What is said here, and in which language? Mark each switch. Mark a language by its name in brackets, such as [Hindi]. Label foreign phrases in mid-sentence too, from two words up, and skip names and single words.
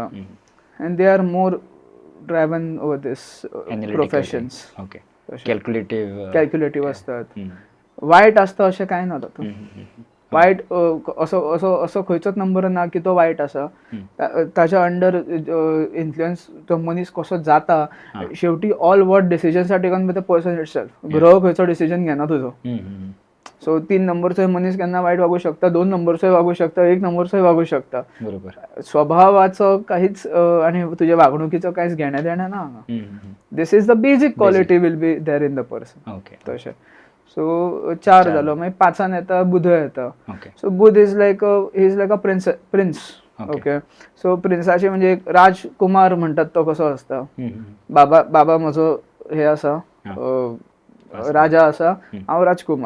[English] And they are more driven over these professions. [Konkani] कॅल्क्युलेटीव आसतात. वायट आसता अशें कांय ना तातूंत. वायट असो खंयचोच नंबर ना की तो वायट आसा. ताच्या [English] under influence [Konkani] तो मनीस कसो जाता. [English] शेवटी all what decisions are taken by the person itself. [Konkani] ग्रह खंयचो डिसिजन घेना तुजो. सो 3 नंबरचोय मनीस केन्ना वायट वागू शकता, 2 नंबरचोय वागू शकता, 1 नंबरचोय वागू शकता. बरोबर. [Marathi] स्वभावाचं काहीच आणि तुझ्या वागणुकीचं काहीच घेण्या देणं ना. [English] This is the basic quality will be there in the person. [Konkani] ओके. तशें. सो 4 जालो. मागीर 5 येता बुध येता. ओके. [English] So Budh is like a prince. Okay. [Konkani] सो प्रिन्साचे म्हणजे एक राजकुमार म्हणटात तो कसो आसता. बाबा म्हजो हे आसा, राजा आसा, हांव राजकुमार.